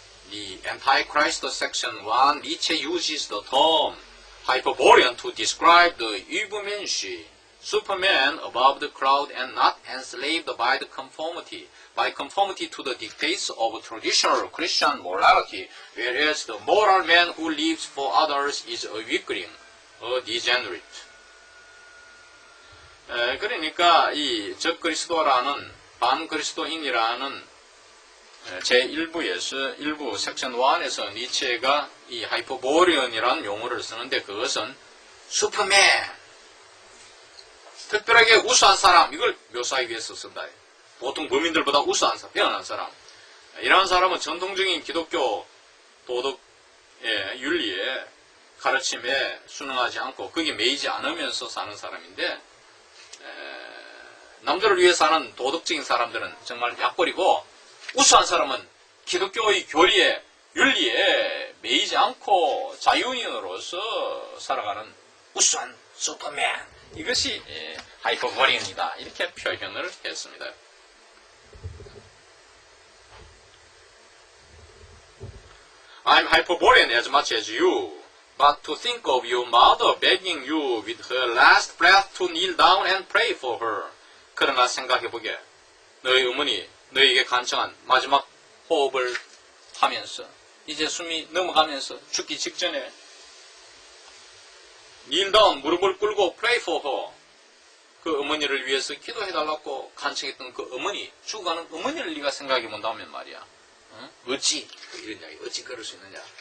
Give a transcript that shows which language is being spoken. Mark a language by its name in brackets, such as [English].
[English] the Antichrist section 1, Nietzsche uses the term Hyperborean to describe the Übermensch, Superman above the crowd and not enslaved by conformity to the dictates of traditional Christian morality, whereas the moral man who lives for others is a weakling, a degenerate. [Korean] 그러니까 이 적그리스도라는 반그리스도인이라는 제1부에서 일부 섹션 1에서 니체가 이 하이퍼보리언이라는 용어를 쓰는데 그것은 슈퍼맨, 특별하게 우수한 사람, 이걸 묘사하기 위해서 쓴다. 보통 범인들보다 우수한 사람, 뛰어난 사람. 이러한 사람은 전통적인 기독교 도덕 윤리에 가르침에 순응하지 않고 거기에 매이지 않으면서 사는 사람인데 남들을 위해 사는 도덕적인 사람들은 정말 약골이고 우수한 사람은 기독교의 교리에 윤리에 매이지 않고 자유인으로서 살아가는 우수한 슈퍼맨, 이것이 하이퍼보리언이다, 이렇게 표현을 했습니다. [English] I'm Hyperborean as much as you, but to think of your mother begging you with her last breath to kneel down and pray for her. [Korean] 그러나 생각해보게, 너희 어머니 너희에게 간청한 마지막 호흡을 하면서 이제 숨이 넘어가면서 죽기 직전에 kneel down, 무릎을 꿇고 [English] pray for her, [Korean] 그 어머니를 위해서 기도해달라고 간청했던 그 어머니, 죽어가는 어머니를 네가 생각해본다면 말이야, 어찌 이런 이야기, 어찌 그럴 수 있느냐.